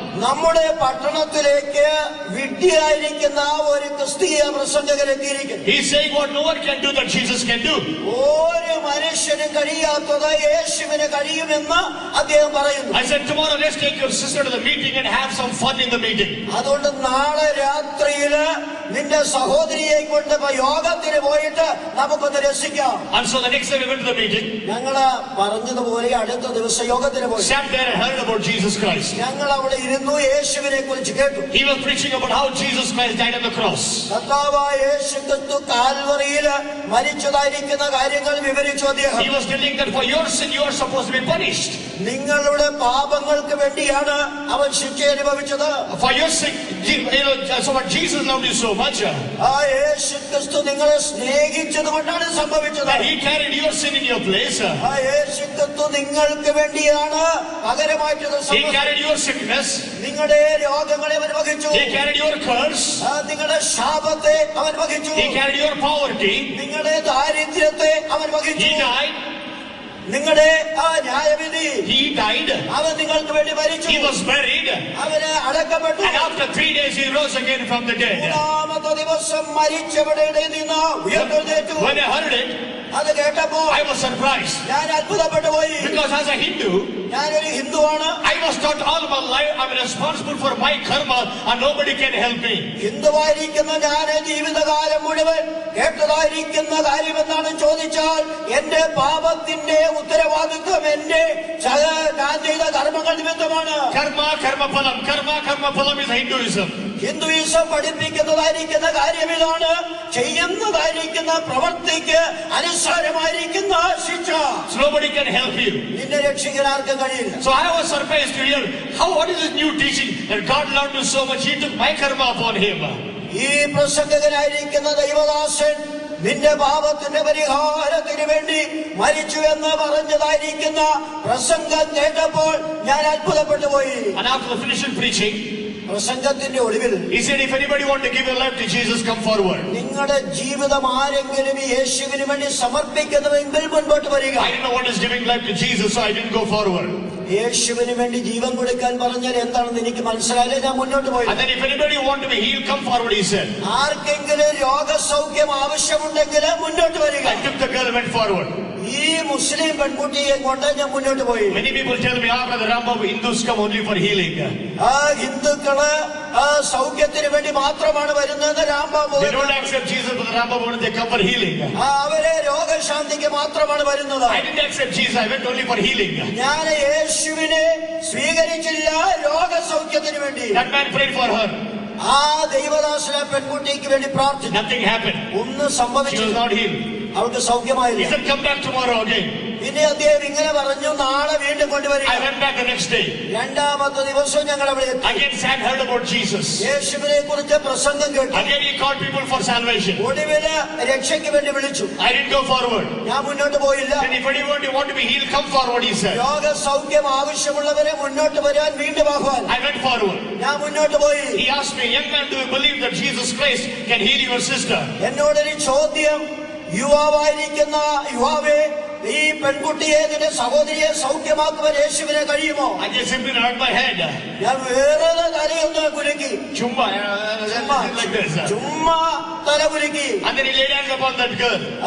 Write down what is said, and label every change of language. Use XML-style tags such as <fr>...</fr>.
<ml>നമ്മുടെ പട്ടണത്തിലേക്ക് വിഡ്ഢിയായിരിക്കുന്ന ഒരു ക്രിസ്തീയ പ്രസംഗകൻ എത്തിയിരിക്കുന്നു.</ml> <en>He is saying what no one can do that Jesus can do.</en> <ml>ഒരു മനുഷ്യനും കഴിയാത്തത് യേശുവിന് കഴിയുമെന്ന് അദ്ദേഹം പറയുന്നു.</ml> <en>I said, tomorrow let's take your sister to the meeting and have some fun in the meeting.</en> <ml>അതുകൊണ്ട് നാളെ രാത്രിയില് നിന്റെ സഹോദരിയെ കൊണ്ട് യോഗത്തിന് പോയിട്ട് നമുക്കൊന്ന് രസിക്കാം.</ml> <en>And so the next day we went to the meeting.</en> <ml>ഞങ്ങള് പറഞ്ഞതുപോലെ അടുത്ത ദിവസം യോഗത്തിന് പോയി.</ml> <en>Sat there and heard about Jesus Christ.</en> <ml>ഞങ്ങൾ അവിടെ ഇരുന്നു യേശുവിനെ കുറിച്ച് കേട്ടു.</ml> <en>He was preaching about how Jesus Christ died on the cross.</en> <ml>കർത്താവായ യേശു ക്രിസ്തു കാൽവറിയിൽ മരിച്ചതായിരിക്കുന്ന കാര്യങ്ങൾ വിവരിച്ചു അദ്ദേഹം.</ml> <en>He was telling that for your sin you are supposed to be punished.</en> <ml>നിങ്ങളുടെ പാപങ്ങൾക്ക് വേണ്ടിയാണ് അവൻ ശിക്ഷ അനുഭവിച്ചത്.</ml> <en>For your sin, so what Jesus loved you so much.</en> <ml>ആ യേശു ക്രിസ്തു നിങ്ങളെ സ്നേഹിച്ചത് കൊണ്ടാണ് സംഭവിച്ചത്.</ml> <en>That he carried your sin in your place.</en> <ml>ആ യേശു ക്രിസ്തു നിങ്ങൾക്ക് വേണ്ടിയാണ് പകരമായിട്ട്</ml> <en>He carried your sickness.</en> <ml>നിങ്ങളുടെ രോഗങ്ങളെ അവൻ വഹിച്ചു.</ml> <en>He carried your curse.</en> <ml>നിങ്ങളുടെ ശാപത്തെ അവൻ വഹിച്ചു.</ml> <en>He carried your poverty.</en> <ml>നിങ്ങളുടെ ദാരിദ്ര്യത്തെ അവൻ വഹിച്ചു.</ml> <en>He died.</en> <ml>നിങ്ങളുടെ ന്യായവിധി.</ml> <en>He died.</en> <ml>അവൻ നിങ്ങൾക്ക് വേണ്ടി മരിച്ചു.</ml> <en>He was buried.</en> <ml>അവന് അടക്കപ്പെട്ടു.</ml> <en>And after 3 days he rose again from the dead.</en> <ml>മൂന്നാമത്തെ ദിവസം മരിച്ചവരുടെ നിന്ന് ഉയർത്തെഴുന്നേറ്റു.</ml> <en>When I heard it,</en> <ml>അത് കേട്ടപ്പോൾ</ml> <en>I was surprised.</en> <ml>ഞാൻ അത്ഭുതപ്പെട്ടു പോയി.</ml> <en>Because as a Hindu,</en> <ml>ഞാനൊരു ഹിന്ദുവാണ്.</ml> <en>I was taught all my life I'm responsible for my karma and nobody can help me.</en> <ml>ഹിന്ദുവായിരിക്കുന്ന ഞാൻ ജീവിതകാലം മുഴുവൻ കേട്ടതായിരിക്കുന്ന കാര്യം എന്താണ് ചോദിച്ചാൽ എന്റെ പാപത്തിന്റെ ഉത്തരവാദിത്വം എന്റെ ഞാൻ ചെയ്ത കർമ്മങ്ങൾ നിമിത്തമാണ്.</ml> <en>Karma phalam is Hinduism.</en> <ml>Hinduism പഠിപ്പിക്കുന്നതായിരിക്കുന്ന കാര്യം ഇതാണ്, ചെയ്യുന്നതായിരിക്കുന്ന പ്രവൃത്തിക്ക് അനുസാരമായിരിക്കുന്ന ശിക്ഷ.</ml> <en>Nobody can help you.</en> <ml>നിന്നെ രക്ഷിക്കാൻ ആർക്കും കഴിയില്ല.</ml> <en>So I was surprised to hear what is this new teaching that God loved you so much he took my karma upon him.</en> <ml>ഈ പ്രസംഗകനായിരിക്കുന്ന ദൈവദാസൻ നിന്റെ പാപത്തിന്റെ പരിഹാരത്തിന് വേണ്ടി മരിച്ചു എന്ന് പറഞ്ഞതായിരിക്കുന്ന പ്രസംഗം കേട്ടപ്പോൾ ഞാൻ അത്ഭുതപ്പെട്ടു പോയി.</ml> <en>And after the finishing preaching,</en> <ml>പ്രസംഗത്തിന്റെ ഒടുവിൽ</ml> <en>he said, if anybody want to give their life to Jesus, come forward.</en> <ml>നിങ്ങളുടെ ജീവിതം ആരെങ്കിലും യേശുവിന് വേണ്ടി സമർപ്പിക്കുന്നുവെങ്കിൽ മുൻപോട്ട് വരിക.</ml> <en>I didn't know what is giving life to Jesus, so I didn't go forward.</en> <ml>യേശുവിന് വേണ്ടി ജീവൻ കൊടുക്കാൻ പറഞ്ഞാൽ എന്താണെന്ന് എനിക്ക് മനസ്സിലായില്ല. ഞാൻ മുന്നോട്ട് പോയി.</ml> <en>And then if anybody want to be healed, come forward, he said.</en> <ml>ആർക്കെങ്കിലും രോഗസൗഖ്യം ആവശ്യമുണ്ടെങ്കിൽ മുന്നോട്ട് വരിക.</ml> <en>I took the girl and went forward.</en> <ml>ഈ മുസ്ലിം പെൺകുട്ടിയെ കൊണ്ട് ഞാൻ മുന്നോട്ട് പോയി.</ml> <en>Many people tell me, brother Rambabu, Hindus come only for healing.</en> <ml>ഹിന്ദുക്കള് സൗഖ്യത്തിന് വേണ്ടി മാത്രമാണ് വരുന്നത്. Rambabu</ml> <en>they don't accept Jesus, but Rambabu they come for healing.</en> <ml>അവരെ രോഗശാന്തിക്ക് മാത്രമാണ് വരുന്നത്.</ml> <en>I didn't accept Jesus, I went only for healing.</en> <ml>ഞാൻ യേശുവിനെ സ്വീകരിച്ചില്ല, രോഗസൗഖ്യത്തിന് വേണ്ടി.</ml> <en>That man prayed for her.</en> <ml>ആ ദൈവദാസനെ പെൺകുട്ടിക്ക് വേണ്ടി പ്രാർത്ഥിച്ചു.</ml> <en>Nothing happened.</en> <ml>ഒന്നും</ml> <en>She</en> <ml>സംഭവിച്ചില്ല.</ml> <en>was not healed.</en> <ml>അവൾക്ക് സൗഖ്യമായില്ല.</ml> <en>He said, come back tomorrow again.</en> <ml>പിന്നെ അദ്ദേഹം ഇങ്ങനെ പറഞ്ഞു, നാളെ വീണ്ടും കൊണ്ടുവരിക.</ml> <en>I went back the next day.</en> <ml>രണ്ടാമത്തെ ദിവസം ഞങ്ങൾ അവിടെ എത്തി.</ml> <en>Again sat, heard about Jesus.</en> <ml>യേശുവിനെ കുറിച്ച് പ്രസംഗം കേട്ടു.</ml> <en>Again he called people for salvation.</en> <ml>ഒടുവില് രക്ഷയ്ക്ക് വേണ്ടി വിളിച്ചു.</ml> <en>I didn't go forward.</en> <ml>ഞാൻ മുന്നോട്ട് പോയില്ല.</ml> <en>Then if anyone want to be healed, come forward, he said.</en> <ml>രോഗസൗഖ്യം ആവശ്യമുള്ളവരെ മുന്നോട്ട് വരാൻ വീണ്ടും ആഹ്വാനം.</ml> <en>I went forward.</en> <ml>ഞാൻ മുന്നോട്ട് പോയി.</ml> <en>He asked me, young man, do you believe that Jesus Christ can heal your sister?</en> <ml>എന്നോടൊരു ചോദ്യം, യുവാവായിരിക്കുന്ന യുവാവേ, ഈ പെൺകുട്ടിയെ നിന്റെ സഹോദരിയെ സൗഖ്യമാക്കുവാൻ യേശുവിനെ കഴിയുമോ?</ml> <en>I just simply hurt my head.</en> <ml>ഞാൻ വേറെ തലയൊന്ന് കുലുക്കി,</ml> <en>Chumba, like this.</en> <ml>ചുമ്മാ തല കുലുക്കി.</ml> <en>And then he laid hands upon that girl.</en>